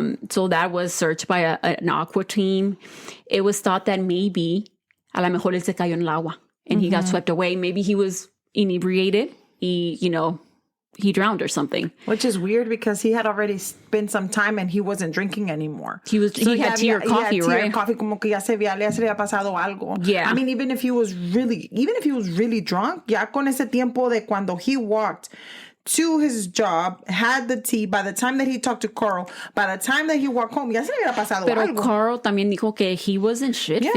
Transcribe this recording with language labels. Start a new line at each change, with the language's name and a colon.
English: So that was searched by an aqua team. It was thought that maybe,
Spanish: a lo mejor él se cayó en el agua
English: and he got swept away. Maybe he was inebriated. He drowned or something. Which is weird because he had already spent some time and he wasn't drinking anymore. He had tea or coffee, right?
Spanish: Coffee, como que ya se había pasado algo.
English: Yeah. I mean, even if he was really drunk,
Spanish: ya con ese tiempo de cuando
English: he walked to his job, had the tea, by the time that he talked to Carl, by the time that he walked home,
Spanish: ya se le había pasado Pero algo. Carl también dijo que
English: he wasn't shit-faced.